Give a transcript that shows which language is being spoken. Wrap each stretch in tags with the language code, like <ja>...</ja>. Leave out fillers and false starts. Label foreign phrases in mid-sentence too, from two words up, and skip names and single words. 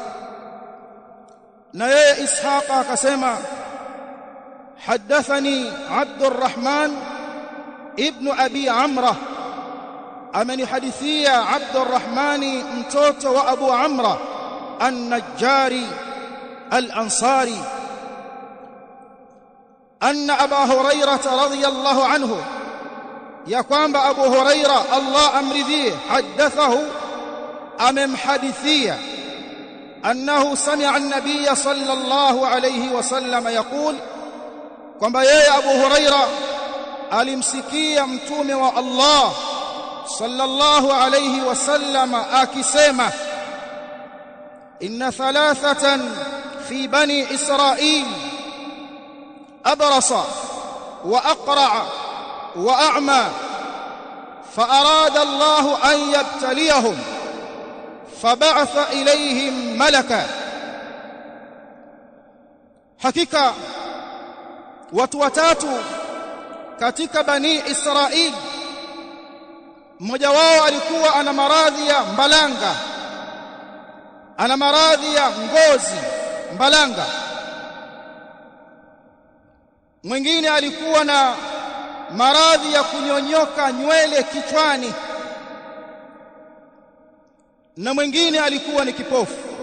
<sw>Na yeye Ishaq akasema hadathani Abdurrahman ibn Abi Amra, amenihadithia Abdurrahmani mtoto wa Abu Amra an-Najjari al-Ansari</sw> <ar>أن أبا هريرة رضي الله عنه,</ar> <sw>ya kwamba Abu Hurairah Allah amridhie, hadathahu,</sw> <ar>amemhadithia أنه سمع النبي صلى الله عليه وسلم يقول,</ar> <sw>kwamba yeye Abu Hurairah alimsikia mtume wa Allah</sw> <ar>صلى الله عليه وسلم akisema, إن ثلاثة في بني إسرائيل أبرص وأقرع وأعمى فأراد الله أن يبتليهم فبعث إليهم ملكا.</ar> <sw>Hakika watu watatu katika bani Israil, mmoja wao alikuwa ana maradhi ya mbalanga, ana maradhi ya ngozi mbalanga, mwingine alikuwa na maradhi ya kunyonyoka nywele kichwani, na mwingine alikuwa ni kipofu.</sw>